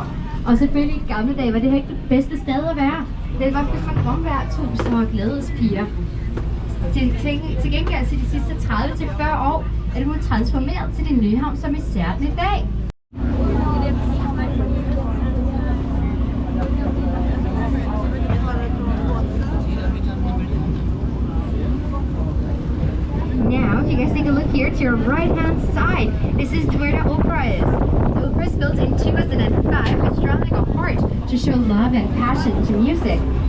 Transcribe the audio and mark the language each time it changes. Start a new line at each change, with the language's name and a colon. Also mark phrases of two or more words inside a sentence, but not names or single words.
Danish: Og selvfølgelig i gamle dage var det her ikke det bedste sted at være. Det var fordi man omværtshus og glædespiger. Til gengæld til de sidste 30-40 år er det nu transformeret til den nye havn, som vi ser den i dag.
English: Now, if you guys take a look here to your right-hand side, this is where the opera is. The opera is built in 2005 with strong like a heart to show love and passion to music.